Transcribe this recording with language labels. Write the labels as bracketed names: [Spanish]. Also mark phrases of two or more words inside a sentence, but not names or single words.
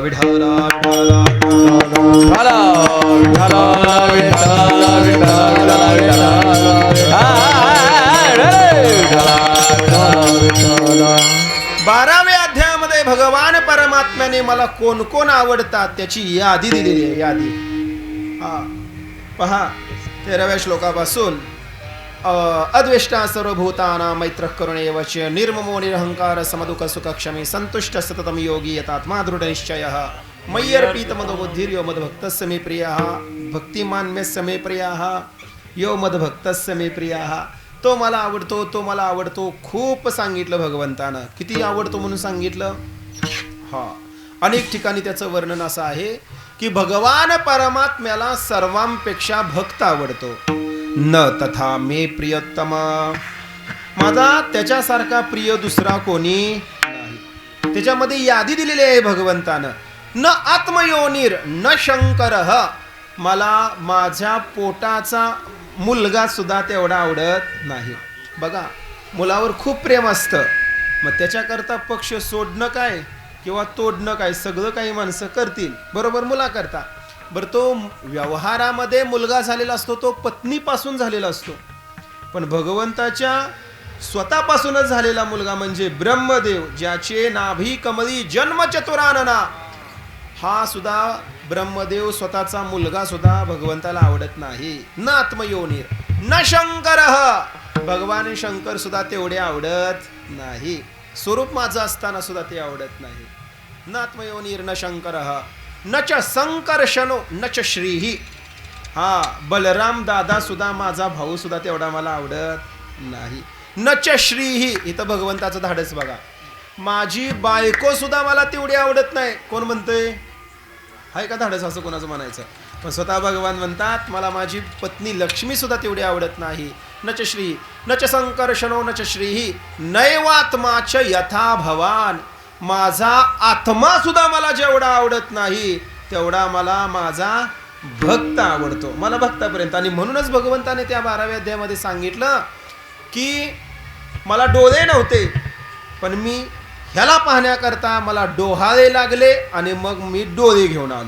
[Marathi] विठ्ठला विठ्ठला विठ्ठला विठ्ठला. 12व्या अध्यायामध्ये भगवान परमात्म्याने मला कोण कोण आवडतात त्याची यादी दिलेली आहे. यादी पहा 13व्या श्लोकापासून [Sanskrit] अद्वेष्टा सर्वभूतानां मैत्रः करुणेव च निर्ममो निरहंकार समदुःख सुख क्षमे संतुष्ट सततं योगी यतात्मा दृढनिश्चयः मय्यर्पित मनोबुद्धिर्यो मद्भक्तस्य मे प्रियः भक्तिमान्यस्य मे प्रियः यो मद्भक्तस्य मे प्रियः. [Marathi] तो मला आवडतो, तो मला आवडतो. खूप सांगितलं भगवंतानं. किती आवडतो म्हणून सांगितलं. अनेक ठिकाणी त्याचं वर्णन असं आहे की भगवान परमात्म्याला सर्वांपेक्षा भक्त आवडतो. [Sanskrit] न तथा मे प्रियतम, [Marathi] माझा त्याच्यासारखा प्रिय दुसरा कोणी नाही. त्याच्यामध्ये यादी दिलेली आहे भगवंतानं. [Sanskrit] न आत्मयोनीर न शंकरः, [Marathi] मला माझ्या पोटाचा मुलगा सुद्धा तेवढा आवडत नाही. बघा, मुलावर खूप प्रेम असतं, मग त्याच्याकरता पक्ष सोडणं काय किंवा तोडणं काय सगळं काही माणसं करतील, बरोबर, मुलाकरता. बरं, तो व्यवहारामध्ये मुलगा झालेला असतो, तो पत्नीपासून झालेला असतो, पण भगवंताच्या स्वतःपासूनच झालेला मुलगा म्हणजे ब्रह्मदेव, ज्याचे नाभी कमळी जन्म चतुरानना, हा सुद्धा ब्रह्मदेव स्वतःचा मुलगा सुद्धा भगवंताला आवडत नाही. [Sanskrit] न आत्मयोनीर न शंकरः, [Marathi] भगवान शंकर सुद्धा तेवढे आवडत नाही. स्वरूप माझं असताना सुद्धा ते आवडत नाही. [Sanskrit] न आत्मयोनीर न शंकरः न च संकर्षणो न च श्रीही, [Marathi] हा बलराम दादा सुद्धा माझा भाऊ सुद्धा तेवढा मला आवडत नाही. [Sanskrit] न च श्रीही, [Marathi] इथं भगवंताचं धाडस बघा, माझी बायको सुद्धा मला तेवढी आवडत नाही. कोण म्हणतंय? हाय का धाडस असं कोणाचं म्हणायचं? पण स्वतः भगवान म्हणतात, मला माझी पत्नी लक्ष्मी सुद्धा तेवढी आवडत नाही. [Sanskrit] न च श्री न च संकर्षणो न च श्रीही नैवात्माच यथा भवान, [Marathi] माझा आत्मा सुद्धा मला जेवढा आवडत नाही तेवढा मला माझा भक्त आवडतो. मला भक्तापर्यंत. आणि म्हणूनच भगवंताने त्या 12व्या अध्यायामध्ये सांगितलं की मला डोळे नव्हते, पण मी ह्याला पाहण्याकरता मला डोहाळे लागले आणि मग मी डोळे घेऊन आलो.